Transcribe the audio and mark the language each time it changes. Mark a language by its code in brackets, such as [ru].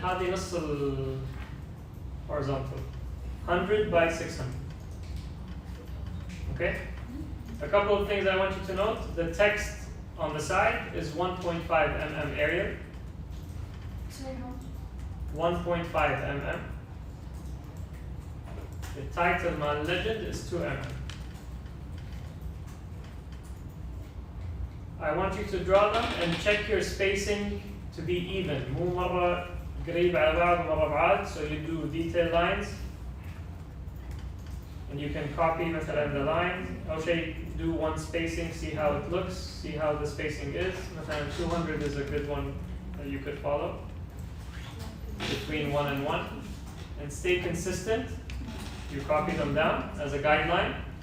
[ar] هذه نص horizontal. [en] 100 by 600. Okay? A couple of things I want you to note. The text on the side is 1.5 mm area. 1.5 mm. The title of my legend is 2 mm. I want you to draw them and check your spacing to be even. [ar] مو مرة قريب على بعض مرة بعاد. [en] So you do detail lines. And you can copy مثلا the lines. [ar] أول شيء [en] do one spacing, see how it looks, see how the spacing is. مثلا 200 is a good one that you could follow. Between 1 and 1. And stay consistent. You copy them down as a guideline.